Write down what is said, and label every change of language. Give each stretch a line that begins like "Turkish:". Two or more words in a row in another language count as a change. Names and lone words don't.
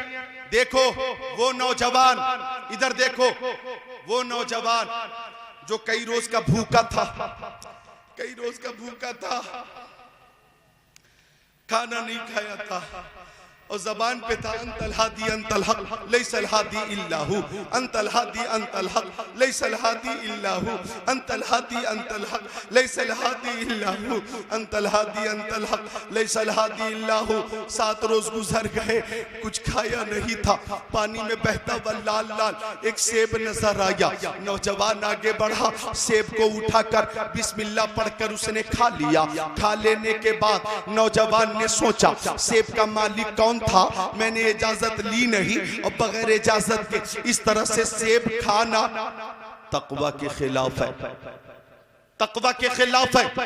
Hindi: देखो वो नौजवान, इधर देखो वो नौजवान जो कई रोज का भूखा था, कई रोज का भूखा था, खाना नहीं खाया था, और जबान पे था
Arabic: أنت الهادي أنت الحق ليس الهادي إلا هو, أنت الهادي أنت الحق ليس الهادي إلا هو, أنت الهادي أنت الحق ليس الهادي إلا هو, أنت الهادي أنت الحق ليس الهادي إلا هو.
Hindi: 7 रोज गुजर गए, कुछ खाया नहीं था। पानी में बहता हुआ लाल लाल एक सेब नजर आया। नौजवान आगे बढ़ा, सेब को उठाकर बिस्मिल्लाह पढ़कर उसने खा लिया। खा लेने के बाद नौजवान ने सोचा सेब का मालिक कौन था, मैंने इजाजत ली नहीं और बगैर इजाजत के इस तरह से सेब खाना तकवा के खिलाफ है, तकवा के खिलाफ है।